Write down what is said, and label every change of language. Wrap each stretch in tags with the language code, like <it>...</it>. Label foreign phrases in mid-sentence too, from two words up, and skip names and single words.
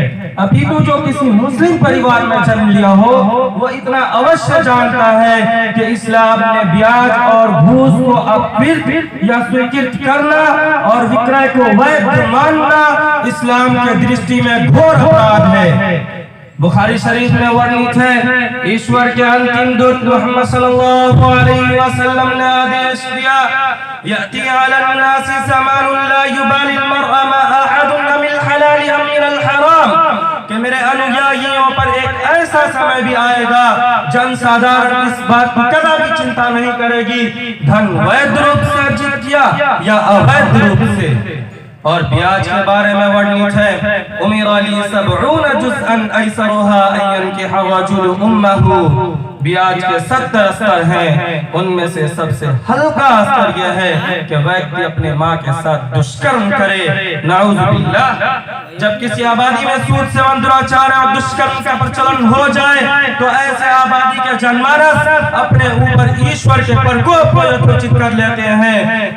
<hi>अपितु जो किसी मुस्लिम परिवार में जन्म लिया हो वो इतना अवश्य जानता है कि इस्लाम ने ब्याज और घूस को अपवित्र या स्वीकृत करना और विक्रय को वैध मानना इस्लाम के दृष्टि में घोर अपराध है। बुखारी शरीफ में वर्णित है, ईश्वर के अंतिम दूत मोहम्मद</hi> <ar>صلى الله عليه وسلم</ar> <hi>ने आदेश दिया,</hi> <ar>يأتي على الناس زمان لا يبالي المرء ما أخذ من حلال أم من الحرام,</ar> <hi>कि मेरे अनुयायियों पर एक ऐसा समय भी आएगा जन साधारण इस बात की कभी चिंता नहीं करेगी धन वैध रूप से अर्जित किया या अवैध रूप से। और ब्याज के बारे में वर्णित है,</hi> <ar>أمر لي سبعون جزءا أيسرها أن ينكح الرجل أمه,</ar> <hi>ब्याज के 70 स्तर हैं, उनमें से सबसे हल्का स्तर यह है कि व्यक्ति अपने माँ के साथ दुष्कर्म करे।</hi> <ar>نعوذ بالله.</ar> <hi>जब किसी आबादी में सूद सेवन, दुराचार और दुष्कर्म का प्रचलन हो जाए तो ऐसे आबादी के जनमानस अपने ऊपर ईश्वर के प्रकोप को यथोचित कर लेते हैं।</hi>